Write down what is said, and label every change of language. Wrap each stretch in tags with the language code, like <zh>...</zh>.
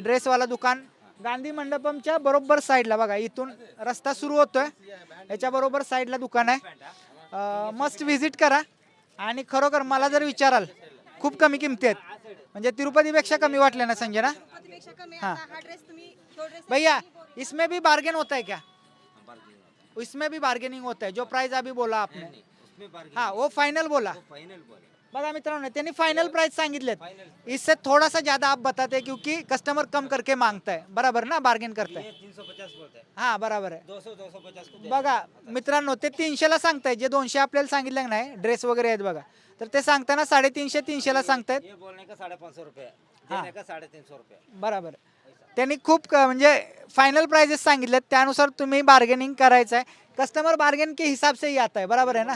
<mr>Dress वाला दुकान गांधी मंडपमच्या बरोबर साईडला बघा. इथून रस्ता सुरू होतोय. याच्या बरोबर साईडला दुकान आहे. मस्ट व्हिजिट करा. आणि खरोखर मला जर विचाराल खूप कमी किमती आहेत. म्हणजे तिरुपतीपेक्षा कमी वाटले ना संजय ना?</mr> <hi>हाँ भैया इसमें भी बार्गेन होता है क्या? इसमें भी बार्गेनिंग होता है. जो प्राइस अभी बोला आपने हाँ वो फाइनल बोला.</hi> <mr>बघा मित्रांनो त्यांनी फाइनल प्राइस सांगितलेत.</mr> <hi>इससे थोड़ा सा ज्यादा आप बताते क्योंकि कस्टमर कम करके मांगता है. बराबर ना? बार्गेन करता है. 350 बोलते हैं.</hi> <mr>हाँ बराबर आहे.</mr> <hi>250 को</hi> <mr>बघा मित्रांनो ते 300ला सांगताय. जे 200 आपल्याला सांगितलं नाही ड्रेस वगैरे आहेत बघा. तर ते सांगताना 350-300ला सांगतायत.</mr> <hi>ये बोलने का 550 रुपये, देने का 350 रुपये.</hi> <mr>बराबर. त्यांनी खूप म्हणजे फायनल प्राइजेस सांगितलेत. त्यानुसार तुम्ही बार्गेनिंग करायचं आहे.</mr> <hi>कस्टमर बार्गेन के हिसाब से ही आता है, बराबर है ना?</hi>